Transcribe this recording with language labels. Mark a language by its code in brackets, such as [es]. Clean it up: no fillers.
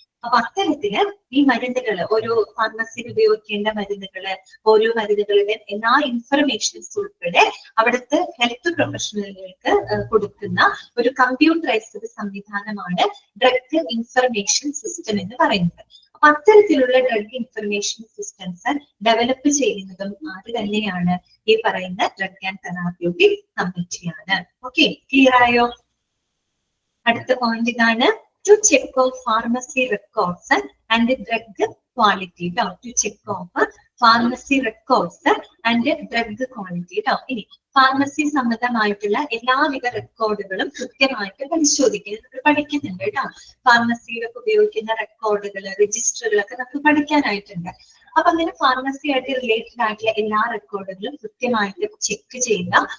[ml] അപ്പൊ അത്തരത്തില് ഈ മരുന്നുകൾ, ഓരോ ഫാർമസിയിൽ ഉപയോഗിക്കേണ്ട മരുന്നുകള്, ഓരോ മരുന്നുകളുടെ എല്ലാ ഇൻഫർമേഷൻസ് ഉൾപ്പെടെ അവിടുത്തെ ഹെൽത്ത് പ്രൊഫഷണലുകൾക്ക് കൊടുക്കുന്ന ഒരു കമ്പ്യൂട്ടറൈസ്ഡ് സംവിധാനമാണ് ഡ്രഗ് ഇൻഫർമേഷൻ സിസ്റ്റം എന്ന് പറയുന്നത്. അപ്പൊ അത്തരത്തിലുള്ള ഡ്രഗ് ഇൻഫർമേഷൻ സിസ്റ്റംസ് ഡെവലപ്പ് ചെയ്യുന്നതും ആര് തന്നെയാണ്, ഈ പറയുന്ന ഡ്രഗ് ആൻഡ് തെറാപ്യൂട്ടിക് കമ്മിറ്റിയാണ്. ഓക്കെ, ക്ലിയർ ആയോ? അടുത്ത പോയിന്റ് ഇതാണ്, [en] to check off pharmacy records and drug quality. To check off pharmacy records and drug quality. [ml] ഇനി ഫാർമസി സംബന്ധമായിട്ടുള്ള എല്ലാവിധ റെക്കോർഡുകളും കൃത്യമായിട്ട് പരിശോധിക്കുന്നത് നമ്മൾ പഠിക്കുന്നുണ്ട് കേട്ടോ. ഫാർമസിയിലൊക്കെ ഉപയോഗിക്കുന്ന റെക്കോർഡുകൾ, രജിസ്റ്ററുകളൊക്കെ നമുക്ക് പഠിക്കാനായിട്ടുണ്ട്. അപ്പൊ അങ്ങനെ ഫാർമസിയായിട്ട് റിലേറ്റഡ് ആയിട്ടുള്ള എല്ലാ റെക്കോർഡുകളും കൃത്യമായിട്ട് ചെക്ക് ചെയ്യുക.